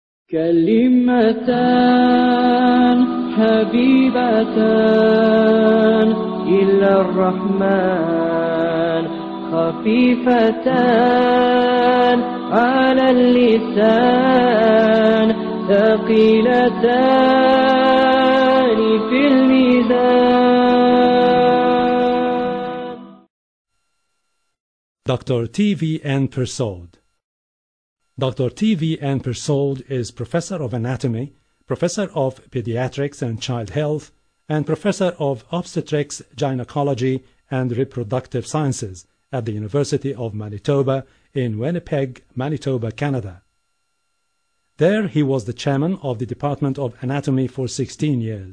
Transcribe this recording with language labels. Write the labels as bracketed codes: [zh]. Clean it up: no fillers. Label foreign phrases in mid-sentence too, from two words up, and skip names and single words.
[ar] كلمتان حبيبتان إلى الرحمن خفيفتان على اللسان ثقيلتان في الميزان. [en] Dr. T.V.N. Persuad. Dr. T.V.N. Persuad is Professor of Anatomy, Professor of Pediatrics and Child Health, and Professor of Obstetrics, Gynecology, and Reproductive Sciences at the University of Manitoba in Winnipeg, Manitoba, Canada. There he was the chairman of the Department of Anatomy for 16 years.